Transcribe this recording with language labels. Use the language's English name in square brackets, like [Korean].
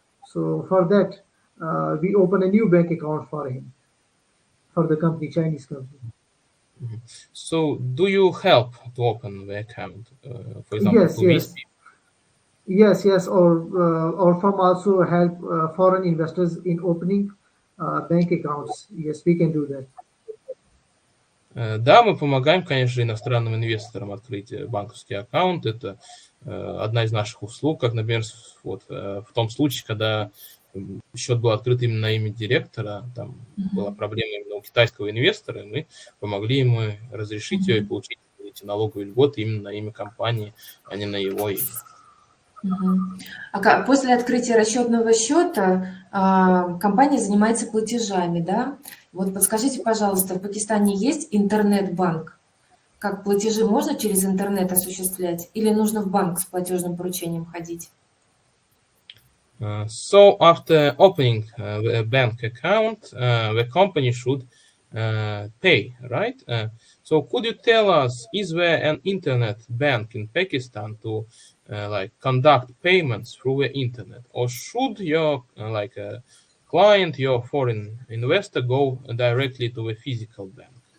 [English] So for that, we open a new bank account for him, for the company, Chinese company. So do you help to open the account, for example, to these people? Yes, or firm also help foreign investors in opening bank accounts. Yes, we can do that. [Russian] Да, мы помогаем, конечно, иностранным инвесторам открыть банковский аккаунт. Это одна из наших услуг, как, например, в том случае, когда счет был открыт именно на имя директора, там была проблема именно у китайского инвестора, и мы помогли ему разрешить ее и получить эти налоговые льготы именно на имя компании, а не на его имя. А после открытия расчетного счета компания занимается платежами, да? Вот подскажите, пожалуйста, в Пакистане есть интернет-банк? Как платежи можно через интернет осуществлять или нужно в банк с платежным поручением ходить? [English] So after opening a bank account, the company should pay, right? So could you tell us, is there an internet bank in Pakistan to like conduct payments through the internet, or should your client, your foreign investor, go directly to a physical bank?